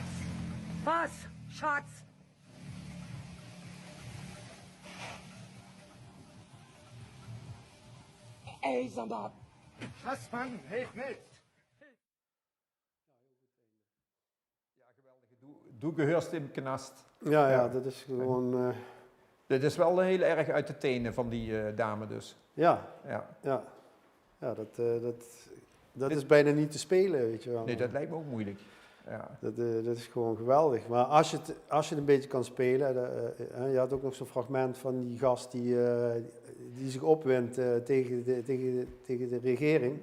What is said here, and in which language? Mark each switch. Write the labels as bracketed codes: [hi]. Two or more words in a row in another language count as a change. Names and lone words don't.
[de] Was? Schatz. Ey, sag mal. Schatz, Mann, hilf mit! [nl] Ja, geweldig. [de] Du gehörst in de knast. [nl] Ja, dat is gewoon... Dit is wel heel erg uit de tenen van die dame dus. Ja, Ja. dat is bijna niet te spelen, weet je wel. Nee, dat lijkt me ook moeilijk. Ja. Dat is gewoon geweldig. Maar als je het een beetje kan spelen... je had ook nog zo'n fragment van die gast die zich opwindt tegen de regering.